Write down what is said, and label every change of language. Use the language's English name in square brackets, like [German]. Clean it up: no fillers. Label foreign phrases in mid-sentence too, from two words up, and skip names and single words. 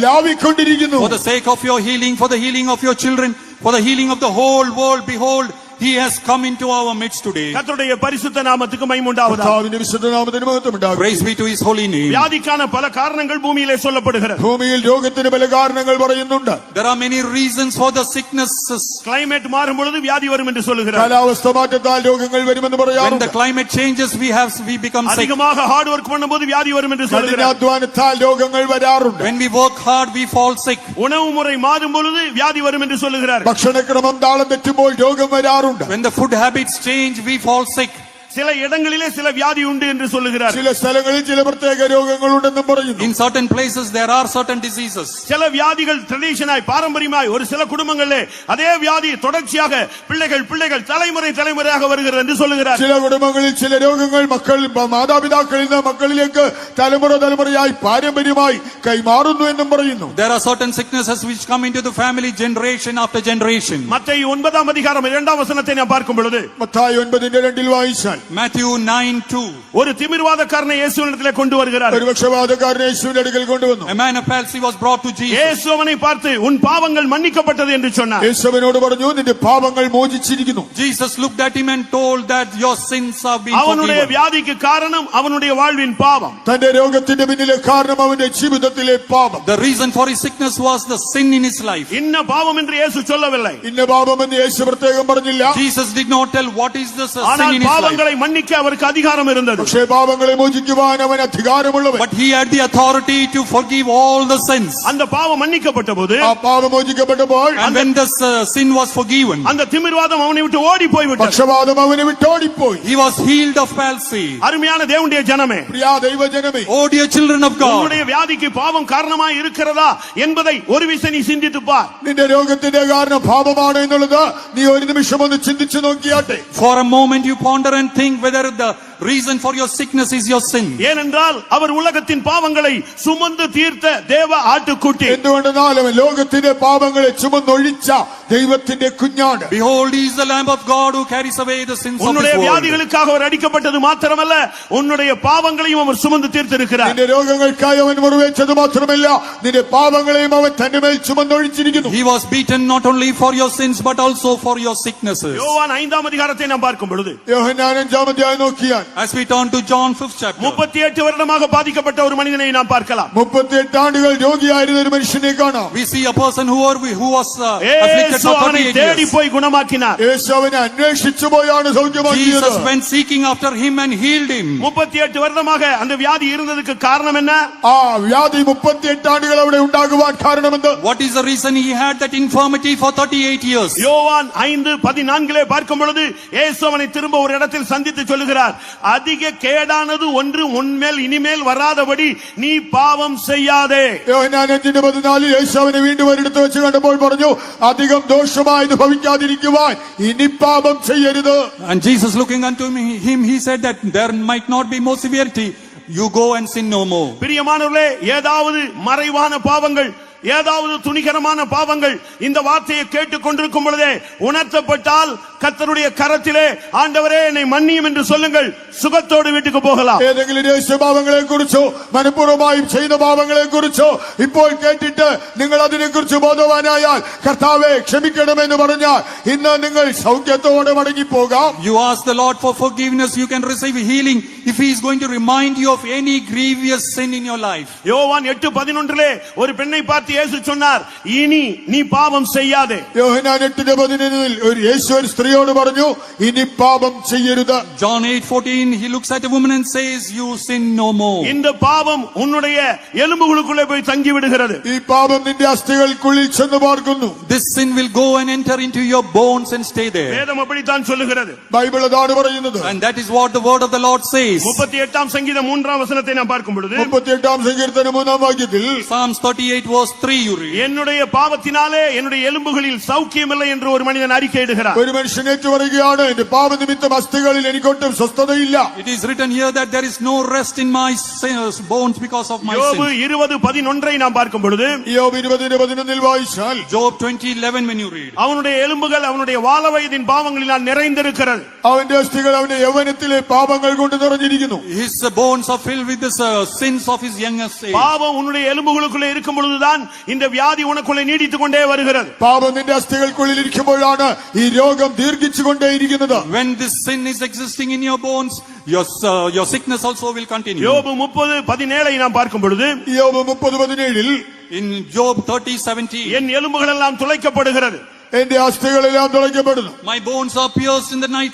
[English] For the sake of your healing, for the healing of your children, for the healing of the whole world, behold, He has come into our midst today. [Tamil] கர்த்தருடைய பரிசுத்த நாமத்துக்கு மகிமை உண்டாவதாக. [Malayalam] കർത്താവിന്റെ വിശുദ്ധ നാമത്തിന് മഹത്വം ഉണ്ടാകട്ടെ. [English] Praise be to his holy name. [Tamil] வியாதிக்கான பல காரணங்கள் பூமியிலே சொல்லப்படுகிறது. [Malayalam] ഭൂമിയിൽ രോഗത്തിന് പല കാരണങ്ങൾ പറയുന്നുണ്ട്. [English] There are many reasons for the sicknesses. [Tamil] கிளைமேட் மாறும் பொழுது வியாதி வரும் என்று சொல்லுகிறார். [Malayalam] കാലാവസ്ഥ മാറ്റത്താൽ രോഗങ്ങൾ വരുമെന്ന് [English] When the [Malayalam] പറയാറുണ്ട്. [English] climate changes, we become sick. [Tamil] அதிகமாக [English] hard work [Tamil] பண்ணும்போது வியாதி வரும் என்று சொல்லுகிறார். [Malayalam] കഠിനാധ്വാനത്താൽ രോഗങ്ങൾ വരാറുണ്ട്. [English] When we work hard, we fall sick. [Tamil] உணவு முறை மாறும் பொழுது வியாதி வரும் என்று சொல்லுகிறார். [Malayalam] ഭക്ഷണക്രമം താളം തെറ്റുമ്പോൾ രോഗം വരാറുണ്ട്. [English] When the food habits change, we fall sick. [Tamil] சில இடங்களிலே சில வியாதி உண்டு என்று சொல்லுகிறார். [Malayalam] ചില സ്ഥലങ്ങളിൽ ചില പ്രത്യേക രോഗങ്ങളുണ്ടെന്നും പറയുന്നു. [English] In certain places, there are certain diseases. [Tamil] சில வியாதிகள் ட்ரெடிஷனாய் பாரம்பரியமாய் ஒரு சில குடும்பங்களிலே அதே வியாதி தொடர்ச்சியாக பிள்ளைகள் தலைமுறையாக வருகிறது என்று சொல்லுகிறார். [Malayalam] ചില കുടുംബങ്ങളിൽ ചില രോഗങ്ങൾ മാതാപിതാക്കളിൽ നിന്ന് മക്കളിലേക്ക് തലമുറയായി പാരമ്പര്യമായി കൈമാറുന്നു എന്നും പറയുന്നു. [English] There are certain sicknesses which come into the family generation after generation. [Tamil] மத்தேயு 9 அதிகாரம் 2 வசனத்தை நாம் பார்க்கும் பொழுது [Malayalam] മത്തായി 9:2 വായിച്ചാൽ [English] Matthew 9:2. [Tamil] ஒரு திமிர்வாதக்காரனை இயேசுவினிடத்திலே கொண்டு வருகிறார். [Malayalam] ഒരു പക്ഷവാതക്കാരനെ യേശുവിന്റെ അടുക്കൽ കൊണ്ടുവന്നു. [English] A man of palsy was brought to Jesus. [Tamil] இயேசு அவனை பார்த்து உன் பாவங்கள் மன்னிக்கப்பட்டது என்று சொன்னார். [Malayalam] യേശു അവനോട് പറഞ്ഞു നിന്റെ പാപങ്ങൾ മോചിച്ചിരിക്കുന്നു. [English] Jesus looked at him and told that your sins have been [Tamil] அவனுடைய [English] forgiven. [Tamil] வியாதிக்கு காரணம் அவனுடைய வாழ்வின் பாவம். [Malayalam] തന്റെ രോഗത്തിന്റെ പിന്നിലെ കാരണം അവന്റെ ജീവിതത്തിലെ പാപം. [English] The reason for his sickness was the sin in his life. [Tamil] இன்ன பாவம் என்று இயேசு சொல்லவில்லை. [Malayalam] ഇന്ന പാപമെന്ന് യേശു പ്രത്യേകം പറഞ്ഞില്ല. [English] Jesus did not tell what is the sin [Tamil] ஆனால் [English] in his life. [Tamil] பாவங்களை மன்னிக்க அவருக்கு அதிகாரம் இருந்தது. [Malayalam] പക്ഷേ പാപങ്ങളെ മോചിക്കുവാൻ അവൻ അധികാരമുള്ളവൻ. [English] But he had the authority to forgive all the sins. [Tamil] அந்த பாவம் மன்னிக்கப்பட்டபோது [Malayalam] ആ പാപം മോചിക്കപ്പെട്ടപ്പോൾ [English] And when the sin was forgiven, [Tamil] அந்த திமிர்வாதம் அவனை விட்டு ஓடி போய்விட்டது. [Malayalam] പക്ഷവാതം അവനെ വിട്ടോടിപ്പോയി. [English] he was healed of palsy. [Tamil] அருமையான தேவனுடைய ஜனமே, [Malayalam] പ്രിയ ദൈവജനമേ, [English] Oh dear children of God, [Tamil] உன்னுடைய வியாதிக்கு பாவம் காரணமாய் இருக்கிறதா என்பதை ஒரு விசை நீ சிந்தித்து பார். [Malayalam] നിന്റെ രോഗത്തിന്റെ കാരണം പാപമാണ് എന്നുള്ളത് നീ ഒരു നിമിഷം ഒന്ന് ചിന്തിച്ചു നോക്കിയാട്ടെ. [English] for a moment you ponder and think whether the reason for your sickness is your sin. [Tamil] ஏனென்றால் அவர் உலகத்தின் பாவங்களை சுமந்து தீர்த்த தேவ ஆட்டுக்குட்டி. [Malayalam] എന്തുകൊണ്ടെന്നാൽ അവൻ ലോകത്തിന്റെ പാപങ്ങളെ ചുമന്നൊഴിച്ച ദൈവത്തിന്റെ കുഞ്ഞാട്. [English] Behold, he is the Lamb of God who carries away the sins of [Tamil] உன்னுடைய [English] this world. [Tamil] வியாதிகளுக்காக அவர் அடிக்கப்பட்டது மாத்திரமல்ல, உன்னுடைய பாவங்களையும் அவர் சுமந்து தீர்த்திருக்கிறார். [Malayalam] നിന്റെ രോഗങ്ങൾക്കായി അവൻ മുറിവേറ്റത് മാത്രമല്ല, നിന്റെ പാപങ്ങളെയും അവൻ തന്റെ മേൽ ചുമന്നൊഴിച്ചിരിക്കുന്നു. [English] He was beaten not only for your sins but also for your sicknesses. [Tamil] யோவான் 5 அதிகாரத்தை நாம் பார்க்கும் பொழுது [Malayalam] യോഹന്നാൻ 5 അധ്യായം നോക്കിയാൽ [English] As we turn to John 5th chapter, [Tamil] 38 வருடமாக பாதிக்கப்பட்ட ஒரு மனிதனை நாம் பார்க்கலாம். [Malayalam] 38 ആണ്ടുകൾ രോഗിയായിരുന്ന ഒരു മനുഷ്യനെ കാണാം. [English] we see a person who was afflicted [Tamil] இயேசு [English] for [Tamil] அவனை 38 தேடி [English] years. [Tamil] போய் குணமாக்கினார். [Malayalam] യേശു അവനെ അന്വേഷിച്ചു പോയാണ് സൗഖ്യമാക്കിയത്. [English] Jesus went seeking after him and healed him. [Tamil] 38 வருடமாக அந்த வியாதி இருந்ததுக்கு காரணம் என்ன? [Malayalam] ആ വ്യാധി 38 ആണ്ടുകൾ അവിടെ ഉണ്ടാകുവാൻ കാരണമെന്ത്? [English] What is the reason he had that infirmity for 38 years? [Tamil] யோவான் 5:14 பார்க்கும் பொழுது இயேசு அவனை திரும்ப ஒரு இடத்தில் சந்தித்து சொல்லுகிறார், அதிக கேடானது ஒன்று உன்மேல் இனிமேல் வராதபடி நீ பாவம் செய்யாதே. [Malayalam] യോഹന്നാൻ 5:14 യേശു അവനെ വീണ്ടും ഒരിടത്ത് വെച്ച് കണ്ടപ്പോൾ പറഞ്ഞു, അധികം ദോഷമായത് ഭവിക്കാതിരിക്കുവാൻ ഇനി പാപം ചെയ്യരുത്. [English] And Jesus looking unto him, he said that there might not be more severity. You go and sin no more. [Tamil] பிரியமானவர்களே, ஏதாவது மறைவான பாவங்கள், ஏதாவது துணிகரமான பாவங்கள் இந்த வார்த்தையை கேட்டுக் கொண்டிருக்கும் பொழுதே உணர்த்தப்பட்டால் கர்த்தருடைய கரத்திலே ஆண்டவரே என்னை மன்னியும் என்று சொல்லுங்கள், சுகத்தோடு வீட்டுக்கு போகலாம். [Malayalam] ഏതെങ്കിലും രഹസ്യപാപങ്ങളെ കുറിച്ചോ മനഃപൂർവ്വമായും ചെയ്ത പാപങ്ങളെ കുറിച്ചോ ഇപ്പോൾ കേട്ടിട്ട് നിങ്ങൾ അതിനെ കുറിച്ച് ബോധവാനായാൽ കർത്താവേ ക്ഷമിക്കണമെന്ന് പറഞ്ഞാൽ ഇന്ന് നിങ്ങൾ സൗഖ്യത്തോടെ മടങ്ങി പോകാം. [English] You ask the Lord for forgiveness, you can receive healing if he is going to remind you of any grievous sin in your life. [Tamil] யோவான் 8:11 ஒரு பெண்ணை பார்த்து இயேசு சொன்னார், இனி நீ பாவம் செய்யாதே. [Malayalam] യോഹന്നാൻ 8:11 ഒരു യേശു ഒരു സ്ത്രീയോട് പറഞ്ഞു, ഇനി പാപം ചെയ്യരുത്. [English] John 8:14 he looks at a woman and says, you sin no more. [Tamil] இந்த பாவம் உன்னுடைய எலும்புகளுக்குள்ளே போய் தங்கி விடுகிறது. [Malayalam] ഈ പാപം നിന്റെ അസ്ഥികൾക്കുള്ളിൽ ചെന്ന് പാർക്കുന്നു. [English] This sin will go and enter into your bones and stay there. [Tamil] வேதம் அப்படித்தான் சொல்லுகிறது. [Malayalam] ബൈബിൾ അതാണ് പറയുന്നത്. [English] And that is what the word of the Lord says. [Tamil] 38 சங்கீதம் 3 வசனத்தை நாம் பார்க்கும் பொழுது [Malayalam] 38 സങ്കീർത്തനം 3 വാക്യത്തിൽ [English] Psalms 38 verse 3 you read. [Tamil] என்னுடைய பாவத்தினாலே என்னுடைய எலும்புகளில் சௌக்கியமில்லை என்று ஒரு மனிதன் அறிக்கையிடுகிறார். [Malayalam] ഒരു മനുഷ്യൻ ഏറ്റുപറയുകയാണ്, എന്റെ പാപനിമിത്തം അസ്ഥികളിൽ എനിക്കൊട്ടും സ്വസ്ഥതയില്ല. [English] It is written here that there is no rest in my bones because of my [Tamil] யோபு [English] sins. [Tamil] 20:11 நாம் பார்க்கும் பொழுது [Malayalam] യോബ് 20:11 വായിച്ചാൽ [English] Job 20:11 when you read. [Tamil] அவனுடைய எலும்புகள் அவனுடைய வால வயதின் பாவங்களினால் நிறைந்திருக்கிறது. [Malayalam] അവന്റെ അസ്ഥികൾ അവന്റെ യൗവനത്തിലെ പാപങ്ങൾ കൊണ്ട് നിറഞ്ഞിരിക്കുന്നു. [English] His bones are filled with the sins of his youngest age. [Tamil] பாவம் உன்னுடைய எலும்புகளுக்குள்ளே இருக்கும் பொழுதுதான் இந்த வியாதி உனக்குள்ளே நீடித்துக் கொண்டே வருகிறது. [Malayalam] പാപം നിന്റെ അസ്ഥികൾക്കുള്ളിൽ ഇരിക്കുമ്പോഴാണ് ഈ രോഗം ദീർഘിച്ചുകൊണ്ടേയിരിക്കുന്നത്. [English] When this sin is existing in your bones, your sickness also will continue. [Tamil] யோபு 30:17 நாம் பார்க்கும் பொழுது [Malayalam] യോബ് 30:17 [English] In Job 30:17, [Tamil] என் எலும்புகள் எல்லாம் துளைக்கப்படுகிறது, [Malayalam] എന്റെ അസ്ഥികളെല്ലാം തുളയ്ക്കപ്പെടുന്നു. [English] my bones are pierced in the night